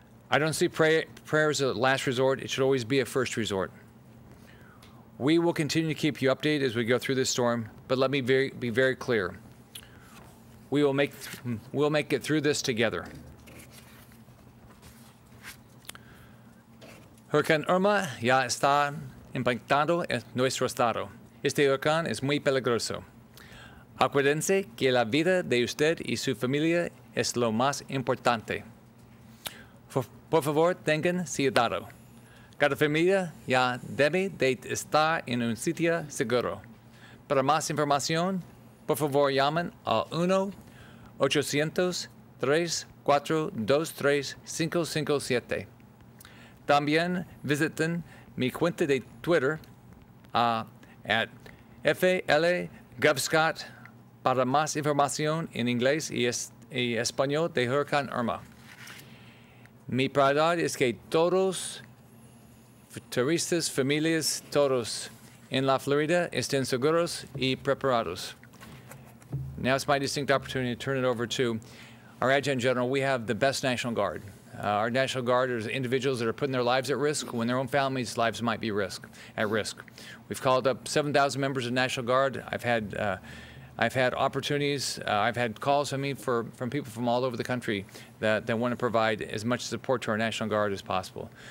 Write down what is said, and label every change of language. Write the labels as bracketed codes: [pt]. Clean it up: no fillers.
[en] I don't see prayer as a last resort. It should always be a first resort. We will continue to keep you updated as we go through this storm, but let me be very clear. We'll make it through this together. [es] Hurricane Irma ya está impactando en nuestro estado. Este huracán es muy peligroso. Acuérdense que la vida de usted y su familia es lo más importante. Por favor, tengan cuidado. Cada familia ya debe de estar en un sitio seguro. Para más información, por favor llamen al 1-800-342-3557. También visiten mi cuenta de Twitter at FLGovScott para más información en inglés y español de Hurricane Irma. Mi prioridad es que todos, turistas, familias, todos en la Florida estén seguros y preparados. [en] Now it's my distinct opportunity to turn it over to our Adjutant General. We have the best National Guard. Our National Guard are individuals that are putting their lives at risk when their own families' lives might be at risk. We've called up 7,000 members of the National Guard. I've had opportunities, I've had calls from people from all over the country that want to provide as much support to our National Guard as possible.